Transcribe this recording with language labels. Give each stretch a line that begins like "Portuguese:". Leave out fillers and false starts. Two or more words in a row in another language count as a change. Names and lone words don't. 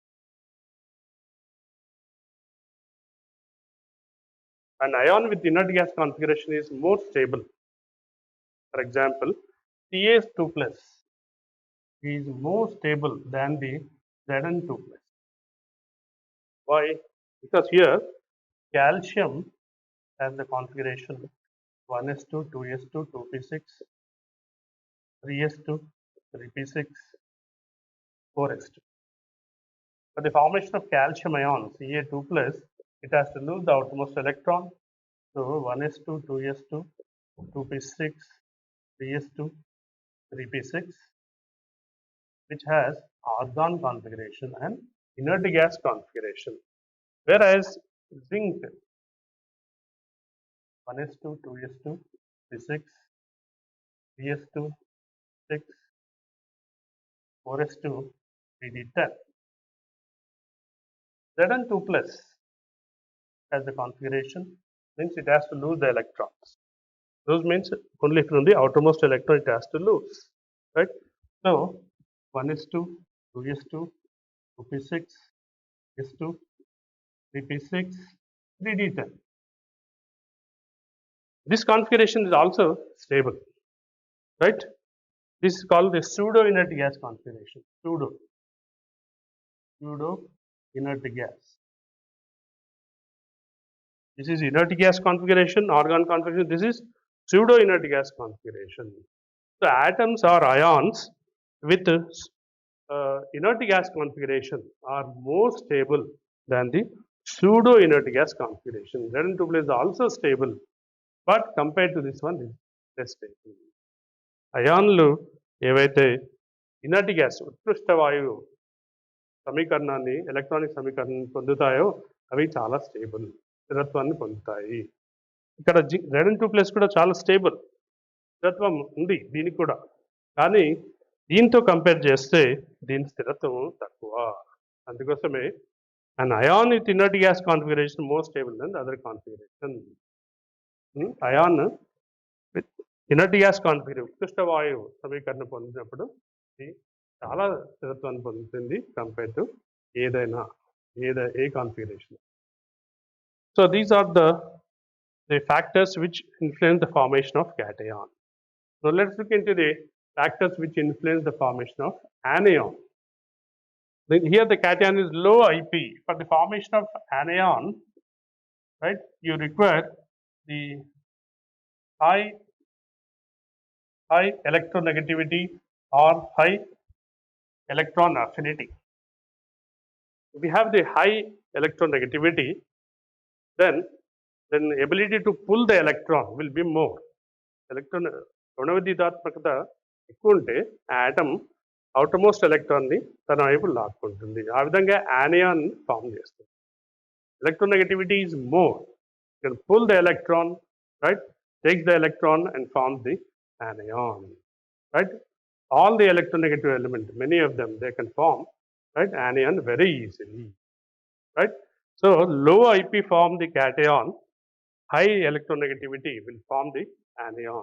English: An ion with inert gas configuration is more stable. For example, CH2 plus is more stable than the Zn2 plus. Why? Because here calcium has the configuration 1s2, 2s2, 2p6, 3s2, 3p6, 4s2. For the formation of calcium ion Ca2 plus, it has to lose the outermost electron. So 1s2, 2s2, 2p6, 3s2, 3p6, which has argon configuration and inert gas configuration. Whereas zinc 1s2, 2s2, 3s2, 3s2, 6, 4s2, 3d10. Zn2 plus has the configuration, means it has to lose the electrons. Those means only from the outermost electron it has to lose, right? So 1s2, 2s2, 2p6, s2, 3p6, 3d10. This configuration is also stable, right? This is called the pseudo inert gas configuration. Pseudo inert gas. This is inert gas configuration, argon configuration. This is pseudo inert gas configuration. So atoms or ions with inert gas configuration are more stable than the pseudo inert gas configuration. Zn2 plus is also stable, but compared to this one is less stable.
Telugu: అయాన్లు ఏవైతే
English: inert gas
Telugu: ఉత్కృష్ట వాయువు సమీకరణాన్ని ఎలక్ట్రానిక్ సమీకరణాన్ని పొందుతాయో అవి చాలా స్టేబుల్, స్థిరత్వాన్ని పొందుతాయి. ఇక్కడ Zn2 ప్లస్ కూడా చాలా స్టేబుల్, స్థిరత్వం ఉంది దీనికి కూడా, కానీ దీంతో కంపేర్ చేస్తే దీని స్థిరత్వం తక్కువ.
English: అందుకోసమే an ion with inert gas configuration more stable than the other configuration. Ion with inert gas configuration
Telugu: ఉత్కృష్ట వాయువు సమీకరణ పొందినప్పుడు ఇది చాలా స్థిరత్వాన్ని పొందుతుంది
English: compare to a configuration. So these are the factors which influence the formation of cation. So let's look into the factors which influence the formation of anion. Here the cation is low IP. For the formation of anion, right, you require the high electronegativity or high electron affinity. If we have the high electronegativity, then ability to pull the electron will be more.
Telugu: Electron రుణవిద్యుదాత్మకత ఎక్కువ ఉంటే
English: atom outermost
Telugu: ఎలక్ట్రాన్ని తన వైపు లాక్కుంటుంది. ఆ విధంగా యానియాన్ ఫామ్ చేస్తుంది.
English: electronegativity is more, you can pull the electron, right, take the electron and form the anion, right? All the electronegative elements, many of them, they can form, right, anion very easily, right? So low IP form the cation, high electronegativity will form the anion.